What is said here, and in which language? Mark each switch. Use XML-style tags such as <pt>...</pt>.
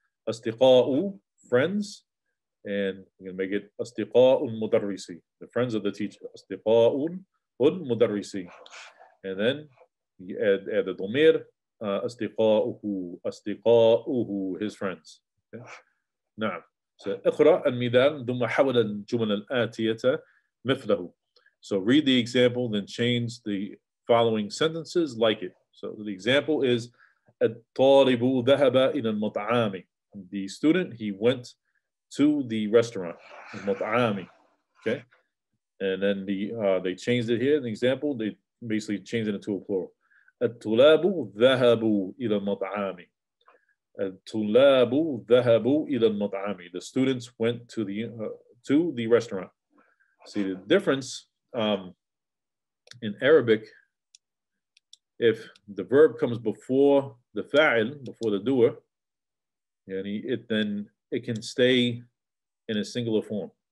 <en>Astiqa'u, friends, and we're going to make it astiqa'un mudarrisi, the friends of the teacher, astiqa'un mudarrisi. And then you add the domir, astiqa'uhu, his friends. Okay? نعم.</en> <ar>اقرأ المثال ثم حول الجمل الآتية مثله.</ar> <en>So read the example, then change the following sentences like it. So the example is</en> <ar>الطالب ذهب إلى المطعم.</ar> <en>The student, he went to the restaurant, المطعم. Okay, and then they changed it here. In the example, they basically changed it into a plural.</en> <ar>الطلاب ذهبوا إلى المطعم. الطلاب ذهبوا إلى المطعم.</ar> <en>The students went to the restaurant. See the difference in Arabic. If the verb comes before the fa'il, before the doer, then it can stay in a singular form.</en>